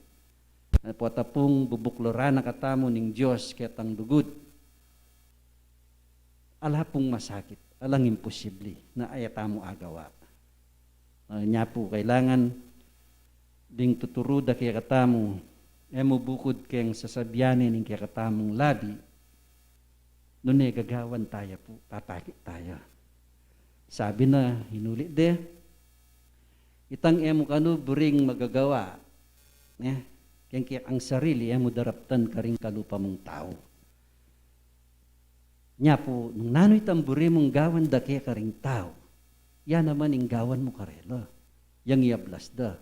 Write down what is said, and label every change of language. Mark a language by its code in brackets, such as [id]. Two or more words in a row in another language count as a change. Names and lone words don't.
[pam] Po tapong bubukloran na katamo ning Diyos ketang dugod. Ala pong masakit, alang imposible na ayatamo agawa. Nya po kailangan ding tuturuda kaya katamo, mo bukod keng sasabyanin ning kaya katamong labi, noon gagawan tayo po, papakit tayo. Sabi na, hinuli de, itang emo kanu buring magagawa, kaya ang sarili, emo daraptan karing kalupa mong tao. Nya po, nung nano'y tamburi mong gawan da kaya karing tao, yan naman ang gawan mo karela, yang iablas da.